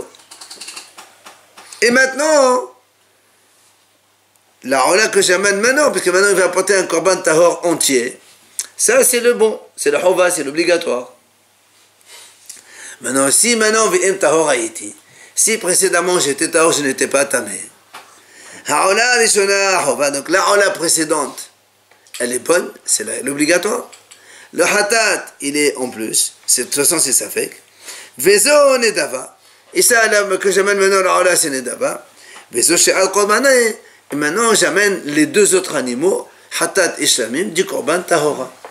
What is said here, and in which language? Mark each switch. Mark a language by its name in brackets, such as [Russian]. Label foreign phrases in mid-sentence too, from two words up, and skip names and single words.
[French] Et maintenant, la Ola que j'amène maintenant, parce que maintenant il va apporter un [Hebrew] קרבן טהור [French] entier, ça c'est le bon, c'est le Hova, c'est l'obligatoire. Maintenant, si maintenant [Hebrew] ואם טהור הייתי, [French] si précédemment j'étais Tahor, je n'étais pas tamé. [Hebrew] העולה ראשונה חובה, [French] donc la Ola précédente, elle est bonne, c'est l'obligatoire. Le Hatat, il est en plus, de toute façon c'est Safek. [Hebrew] וזו נדבה, [French] et ça que j'amène maintenant la Ola c'est Nedava. [Hebrew] וזו שעל קרבנה. [French] Et maintenant, j'amène les deux autres animaux, Hatat et Shlamim, du [Hebrew] קרבן טהרה.